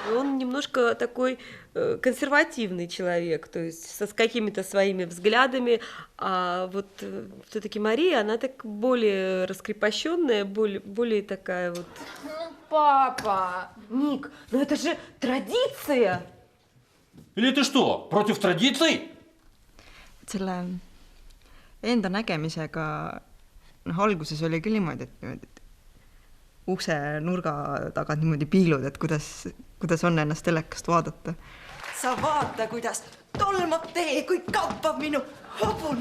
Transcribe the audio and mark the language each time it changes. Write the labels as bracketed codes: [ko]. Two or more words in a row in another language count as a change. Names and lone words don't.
[ru] Он немножко такой консервативный человек, то есть с какими-то своими взглядами, а вот все-таки Мария, она так более раскрепощенная, более такая вот. Ну, папа! Ник, ну это же традиция! Или ты что, против традиций? [et] Selle enda nägemisega, alguses oli küll niimoodi, et ukse nurga tagant niimoodi piilud, et kuidas on ennast telekast vaadata. Sa vaata, kuidas tolmab tee, kui kappab minu hobune.